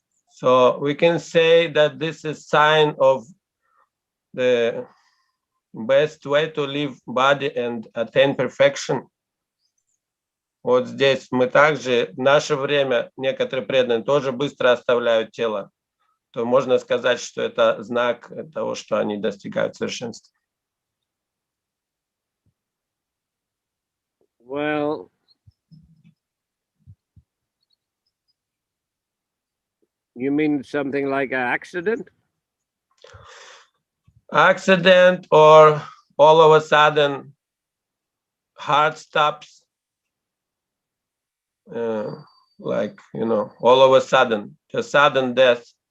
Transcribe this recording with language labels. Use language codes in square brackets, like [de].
[en] So we can say that this is sign of the best way to live body and attain perfection. [ru] Вот здесь мы также, в наше время, некоторые преданные тоже быстро оставляют тело. То можно сказать, что это знак того, что они достигают совершенства. [en] Well, you mean something like an accident? Accident, or all of a sudden heart stops, like, all of a sudden, just sudden death.